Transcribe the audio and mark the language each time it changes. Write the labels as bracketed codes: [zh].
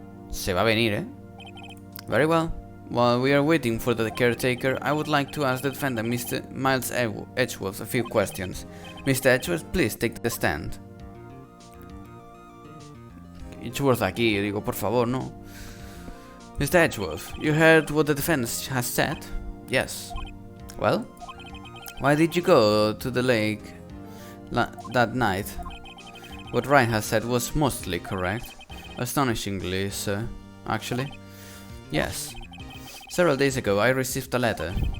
[es] Se va a venir, eh? [en] Very well. While we are waiting for the caretaker, I would like to ask the defendant, Mr. Miles Edgeworth, a few questions. Mr. Edgeworth, please take the stand. [es] Edgeworth aquí, digo, por favor, no. [en] Mr. Edgeworth, you heard what the defense has said? Yes. Well, why did you go to the lake that night? What Wright has said was mostly correct. Astonishingly, sir. Actually, yes. Several days ago, I received a letter.